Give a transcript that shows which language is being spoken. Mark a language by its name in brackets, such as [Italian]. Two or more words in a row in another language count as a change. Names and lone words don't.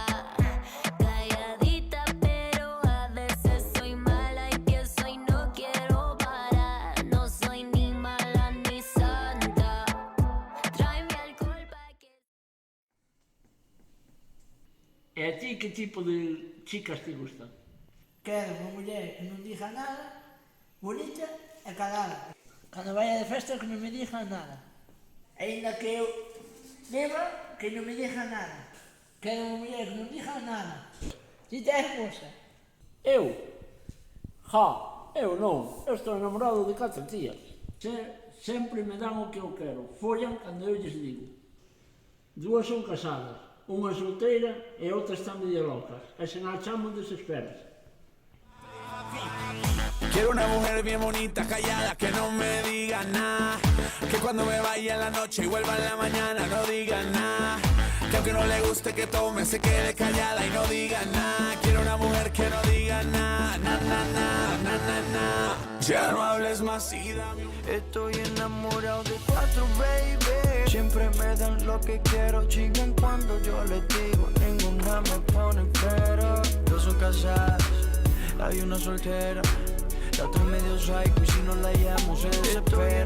[Spanish] Calladita pero a veces soy mala y empiezo y no quiero parar. No soy ni mala ni santa. Tráeme alcohol pa' que... E a ti que tipo de chicas te gustan? [Galician] Quero unha muller que non diga nada, bonita e calada. Cando vaya de festa que non me diga nada. Ainda que eu beba, que non me diga nada. Quero unha muller que non diga nada. Ti tes hermosa. Eu? Eu non. Eu estou enamorado de 4 tías. Sempre me dan o que eu quero. Follan cando eu lles digo. 2 son casadas, unha solteira e outra está medio locas. E se non chamo desesperas. [Spanish] Quiero una mujer bien bonita, callada, que no me diga nada. Que cuando me vaya en la noche y vuelva en la mañana no diga nada. que aunque no le guste que tome, se quede callada y no diga nada. Quiero una mujer que no diga nada, na, na, na, na, na, na. Ya no hables más y dame un... Estoy enamorado de 4, baby. Siempre me dan lo que quiero, chingan cuando yo les digo. Ninguna me pone pero. Dos son casadas, hay una soltera. La otra medio psycho y si no la llamo se desespera.